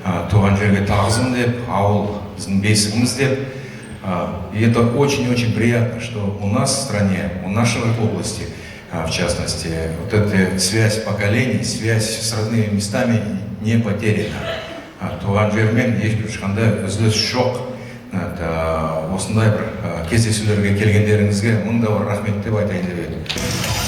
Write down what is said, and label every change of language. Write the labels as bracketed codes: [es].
[kk] Туған жерге тағзым деп, ауыл біздің бесігіміз деп. [ru] И это очень-очень приятно, что у нас в стране, у нашей области, в частности, вот эта связь поколений, связь с родными местами не потеряна. [kk] Туған жермен ешқандай үзіліс жоқ. Осындай бір кездесулерге келгендеріңізге мың да бір рахмет деп айтайын деп едім.